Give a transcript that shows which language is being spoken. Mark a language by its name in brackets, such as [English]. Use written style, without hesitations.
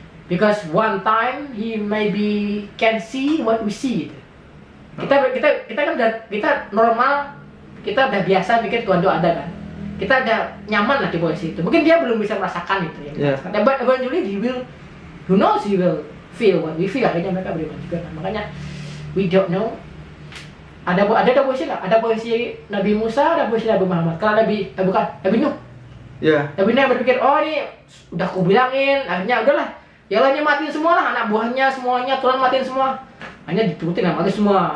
[English] Because one time he maybe can see what we see. [Indonesian] Kita kan kita normal, kita udah biasa pikir Tuhan itu ada kan. Kita udah nyaman lah di posisi itu. Mungkin dia belum bisa merasakan itu ya. [English] But eventually who knows he will feel what we feel. [Indonesian] Akhirnya mereka beriman juga kan. Makanya [English] we don't know. [Indonesian] Ada posisi lah. Ada posisi Nabi Musa, ada posisi Nabi Muhammad. Kalau Nabi Nuh. Nabi Nuh yang berpikir, oh ini udah aku bilangin. Akhirnya udahlah. Yalah matiin semua lah, anak buahnya semuanya, Tuhan matiin semua. Hanya diturutin lah, mati semua.